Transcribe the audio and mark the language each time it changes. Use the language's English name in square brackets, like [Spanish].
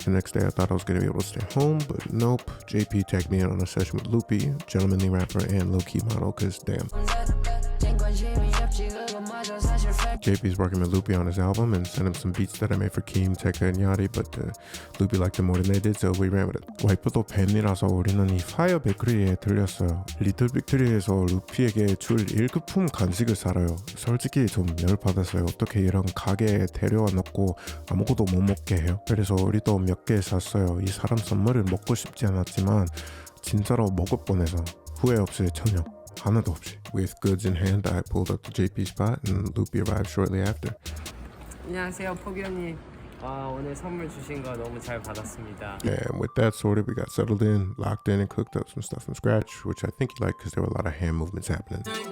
[English] The next day I thought I was gonna be able to stay home, but nope. JP tagged me in on a session with Loopy, gentlemanly rapper and low-key model, cause damn. JP's working with Loopy on his album and sent him some beats that I made for Keem, Tekka, and Yachty, but Loopy liked them more than they did, so we ran with it. [Korean] 와이프도 팬이라서 우리는 이 파이어 베이커리에 들렸어요. 리틀 빅토리에서 루피에게 줄 1급품 간식을 사러요. 솔직히 좀 열받았어요. 어떻게 이런 가게에 데려와 놓고 아무것도 못 먹게 해요. 그래서 우리도 몇 개 샀어요. 이 사람 선물을 먹고 싶지 않았지만 진짜로 먹을 뻔해서 후회 없이 천역. 하나도 없이. [English] With goods in hand, I pulled up to JP spot and Loopy arrived shortly after. [Korean] 안녕하세요, 포기언니. 오늘 선물 주신 거 너무 잘 받았습니다. [English] And with that sorted, we got settled in, locked in, and cooked up some stuff from scratch, which I think you liked because there were a lot of hand movements happening.